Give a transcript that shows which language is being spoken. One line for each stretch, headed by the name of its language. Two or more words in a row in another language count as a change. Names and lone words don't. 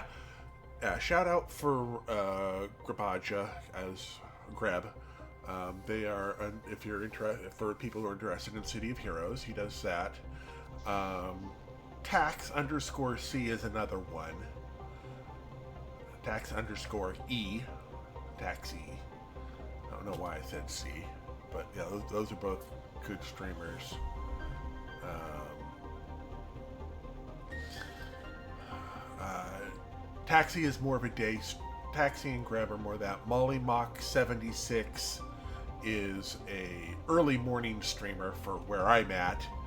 English: Shout out for Grabaja as Greb. They are, if you're interested, for people who are interested in City of Heroes, he does that. Tax_C is another one. Tax_E. Tax E. I don't know why I said C, but yeah, those are both good streamers. Taxi is more of a day. Taxi and Grab are more of that. Molly Mock 76 is a early morning streamer for where I'm at.